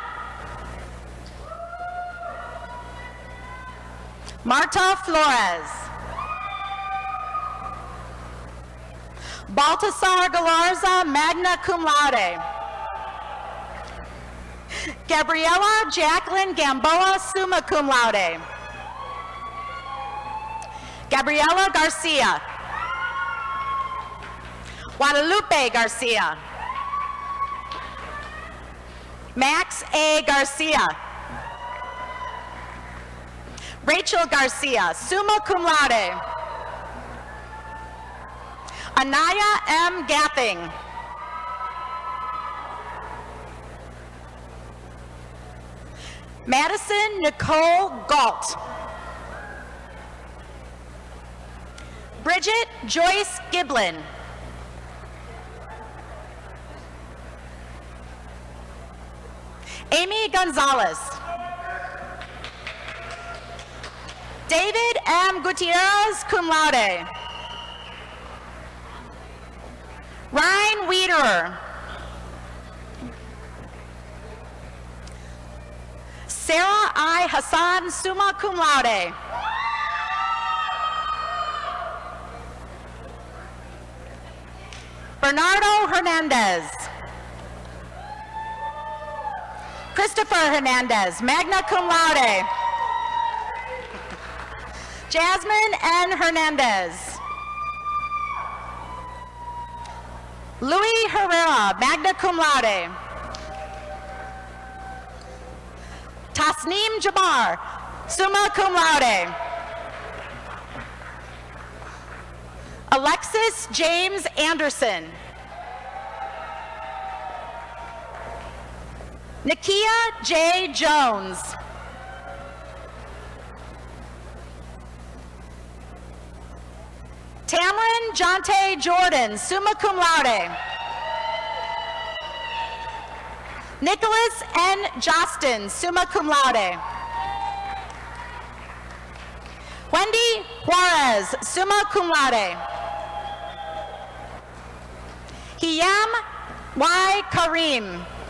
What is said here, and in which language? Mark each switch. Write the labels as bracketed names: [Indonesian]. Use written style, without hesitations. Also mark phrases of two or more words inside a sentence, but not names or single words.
[English] Marta Flores. Baltasar Galarza, [Latin] magna cum laude. [English] Gabriela Jacqueline Gamboa, [Latin] summa cum laude. [English] Gabriela Garcia. Guadalupe Garcia. Max A. Garcia. Rachel Garcia, [Latin] summa cum laude. [English] Anaya M. Gathing. Madison Nicole Galt. Bridget Joyce Giblin. Amy Gonzalez. David M. [Latin] Gutierrez, cum laude. [English] Ryan Wiederer. Sarah I. Hassan, [Latin] summa cum laude. Bernardo Hernandez. [English] Christopher Hernandez, [Latin] magna cum laude. [English] Jasmine N. Hernandez. Louis Herrera, [Latin] magna cum laude. [English] Tasneem Jabbar, [Latin] summa cum laude. [English] Alexis James Anderson. Nakia J. Jones. Tamron Jonte Jordan, [Latin] summa cum laude. [English] Nicholas N. Jostin, [Latin] summa cum laude. [English] Juarez, [Latin] summa cum laude. [English] Hiyam Y. Karim.